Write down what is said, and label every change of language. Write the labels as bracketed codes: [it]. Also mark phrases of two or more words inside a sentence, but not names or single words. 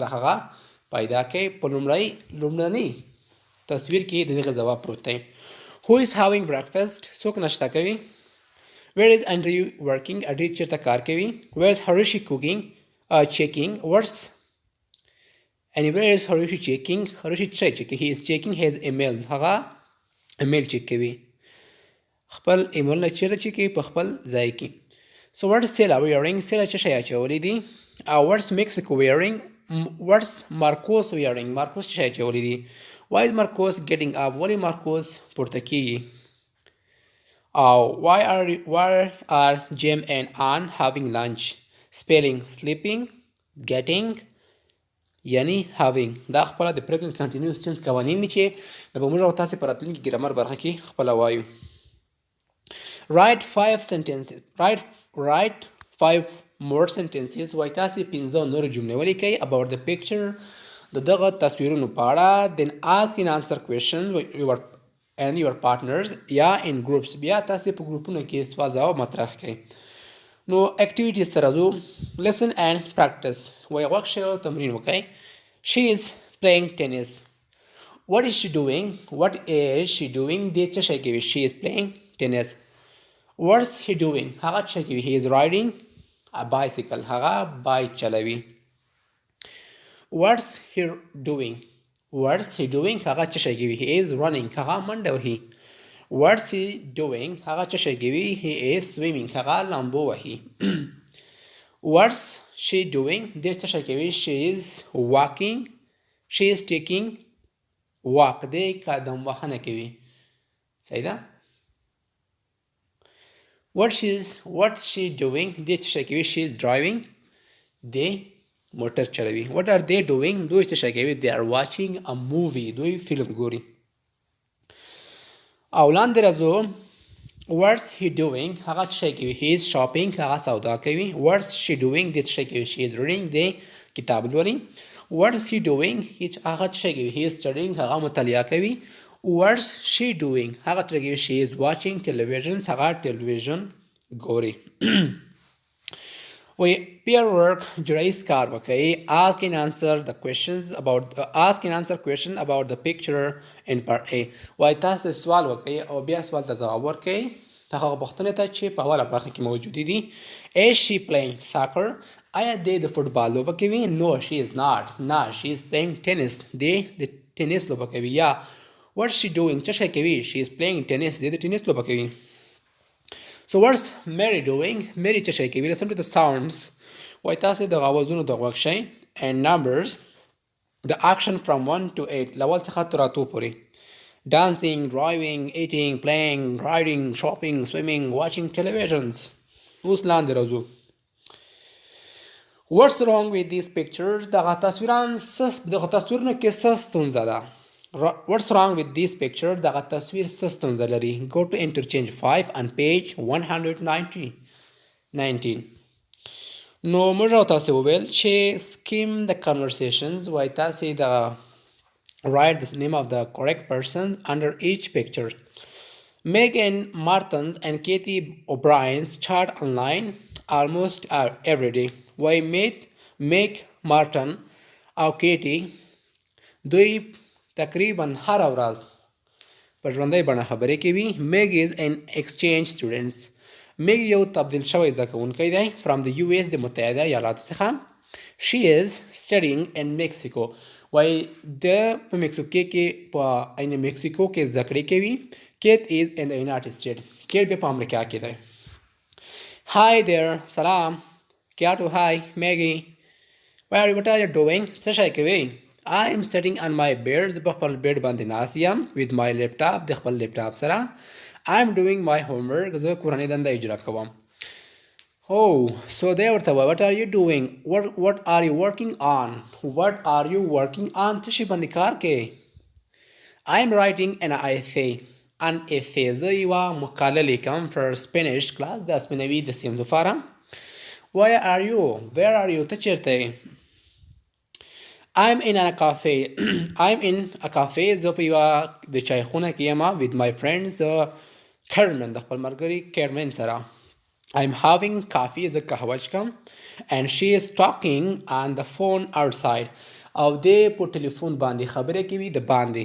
[ps] هغه پیدا کړئ په لومړني تصویر کې دغه ځواب پروت دی [en] who is having breakfast [ps] څوک ناشته کوي [en] where is Andrew working Andrew [ps] چیرته کار کوي [en] where is Harushi cooking checking what's and where is Harushi checking Harushi he is checking his email [ps] هغه ایمیل چیک کوي خپل ایمیل نه چیرته چیک کوي په خپل ځای کې [en] so what is Stella wearing Stella [ps] څه شی اچولی دی [en] what's Mexico wearing what's Marcos wearing Marcos [ps] څه شی اچولی دی [en] why is Marcos getting up [ps] ولې Marcos پورته کیږي [en] why are Jim and Ann having lunch spelling sleeping getting [ps] یعنی having دا خپل د [en] present continuous tense [ps] قوانین دي چې د موږ او تاسو په راتلونکي ګرامر برخه کې خپل وایو [en] write 5 sentences write 5 more sentences [ps] وای تاسو 15 نور جملې ولیکئ [en] about the picture [ps] دغه تصویرونو په اړه [en] then ask and answer questions and your partners [ps] یا [en] in groups [ps] بیا تاسو په ګروپونو کې سوال ځواب مطرح کړئ نو [en] activities [ps] سره ځو [en] listen and practice [ps] وای غوښه تمرین وکړئ [en] she is playing tennis what is she doing [ps] دې څه شی کوي [en] she is playing tennis what's he doing [ps] هغه څه کوي [en] he is riding a bicycle [ps] هغه بایک چلوي [en] what's he doing [ps] هغه څه شی کوي [en] he is running [ps] هغه منډه وهي [en] what's he doing [ps] هغه څه شی کوي [en] he is swimming [ps] هغه لامبو وهي [en] what's she doing [ps] دې څه شی کوي [en] she is walking she is taking walk [ps] دې قدم وهنه کوي صحیح ده [en] what's she doing [ps] دې څه شی کوي [en] she is driving [ps] دې موټر چلوي [en] what are they doing [ps] دوی څه شی کوي [en] they are watching a movie [ps] دوی فلم ګوري او لاندې راځو [en] what's he doing [ps] هغه څه شی کوي [en] he is shopping [ps] هغه سودا کوي [en] what's she doing [ps] دې څه شی کوي [en] she is reading [ps] دې کتاب لولي [en] what's he doing [ps] هغه څه شی کوي [en] he is studying [ps] هغه مطالعه کوي [en] what's she doing [ps] هغه څه کوي [en] she is watching television [ps] هغه ټلویزیون ګوري [en] we peer work [ps] جوړیز کار وکړئ [en] ask and answer question about the picture in part A [ps] وای تاسو سوال وکړئ او بیا سوال ته ځواب ورکړئ هغه پوښتنې ته چې په اوله برخه کې موجود دي [en] is she playing soccer [ps] آیا دې د فوټبال لوبه کوي [en] no she is not [ps] نه she [en] is playing tennis [ps] دې د ټینس لوبه کوي یا [en] what's she doing [ps] څه شی کوي [en] she is playing tennis [ps] دې د ټینس لوبه کوي [en] so what's Mary doing Mary [ps] څه شی کوي [en] listen to the sounds [ps] وای تاسو د غوازونو د غوږ شئ [en] and numbers the action from 1 to 8 [ps] لول څخه تر 8 پورې [en] dancing driving eating playing riding shopping swimming watching televisions [ps] اوس لاندې راځو [en] what's wrong with these pictures [ps] دغه تصویرونه کې څه ستونزه ده [en] what's wrong with this picture [ps] دغه تصویر څه ستونزه لري [en] go to interchange 5 on page 119 [ps] نو موږ او تاسو وویل چې [en] skim the conversations [ps] وای تاسو د [en] write the name of the correct person under each picture Megan Martins and Katie O'Brien's chat online almost every day why Meg Martin [ps] او Katie دوی تقریبا هر ورځ په ژوندۍ بڼه خبرې کوي [en] Meg is an exchange student Meg [ps] یو تبدیل شوی زده کوونکی دی [en] from the US [ps] د متحده ایالاتو څخه [en] she is studying in Mexico [ps] وای د په مکسیکو کې په عین مکسیکو کې زده کړې کوي [en] Kate is in the United States Kate [ps] په امریکا کې دی [en] hi there سلام Kato hi Maggie what are you doing [ps] څه شی کوي [en] I am sitting on my bed [ps] په خپل بیډ باندې ناست یم [en] with my laptop [ps] د خپل لیپټاپ سره [en] I am doing my homework [ps] زه کورنۍ دنده اجرا کوم [en] Oh, so they [ps] ورته وای [en] what are you doing what are you working on [ps] څه شي باندې کار کوي [en] I am writing an essay an essay [ps] زه یوه مقاله لیکم [en] for Spanish class [ps] د اسپانوي د سیمز لپاره. [en] where are you [ps] ته چیرته یې؟ [en] I'm in a cafe. I'm in a cafe. [ps] زه په یوه د چای خونه کې یم [en] with my friends [ps] Carmen د خپل ملګري Carmen سره. [en] I'm having coffee. [ps] زه قهوه چکم [en] and she is talking on the phone outside. [ps] او دی په ټلیفون باندې خبرې کوي د باندې.